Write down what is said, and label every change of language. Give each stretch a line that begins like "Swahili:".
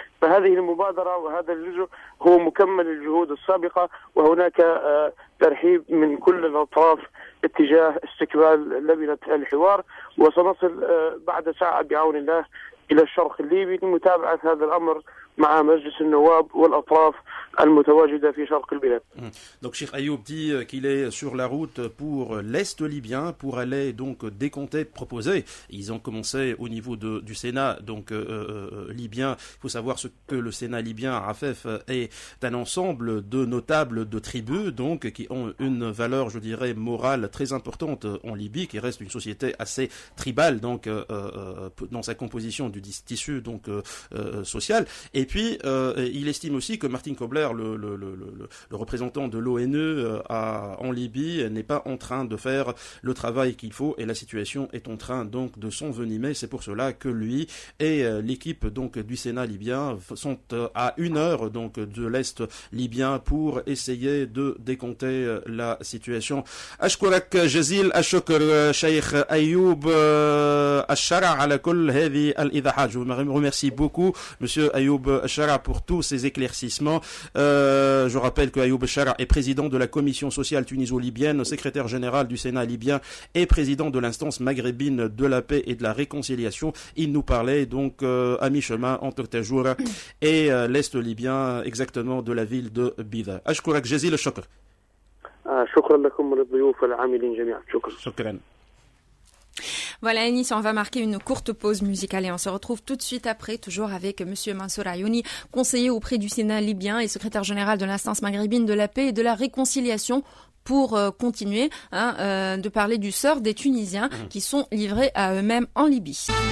Arabic: فهذه المبادرة وهذا الجزء هو مكمل للجهود السابقة، وهناك ترحيب من كل الأطراف اتجاه استكمال لبنة الحوار، وسنصل بعد ساعة بعون الله إلى الشرق الليبي لمتابعة هذا الأمر مع مجلس النواب والأطراف المتواجدة في شرق البلاد.
French: Donc Cheikh Ayoub dit qu'il est sur la route pour l'Est libyen pour aller donc décompter, proposer. Ils ont commencé au niveau du Sénat donc libyen. Il faut savoir ce que le Sénat libyen, Rafef, est un ensemble de notables de tribus donc qui ont une valeur, je dirais, morale très importante en Libye, qui reste une société assez tribale donc dans sa composition du tissu donc social. Et Et puis, il estime aussi que Martin Kobler, le représentant de l'ONU en Libye, n'est pas en train de faire le travail qu'il faut et la situation est en train donc de s'envenimer. C'est pour cela que lui et l'équipe donc du Sénat libyen sont à 1 heure donc de l'Est libyen pour essayer de décompter la situation.
Arabic: أشكرك جزيل الشكر شيخ أيوب الشرع على كل هذه الإيضاحات.
French: Je vous remercie beaucoup monsieur Ayoub Shara pour tous ces éclaircissements. Je rappelle que Ayoub Shara est président de la commission sociale tuniso-libyenne, secrétaire général du Sénat libyen et président de l'instance maghrébine de la paix et de la réconciliation. Il nous parlait donc à mi-chemin entre Tajoura et l'Est libyen, exactement de la ville de Bida.
Arabic: أشكرك جزيل الشكر. شكرا لكم وللضيوف والعاملين جميعا. شكرا.
French: Voilà, Anis, on va marquer une courte pause musicale et on se retrouve tout de suite après, toujours avec monsieur Mansour Ayouni, conseiller auprès du Sénat libyen et secrétaire général de l'instance maghrébine de la paix et de la réconciliation, pour continuer de parler du sort des Tunisiens qui sont livrés à eux-mêmes en Libye.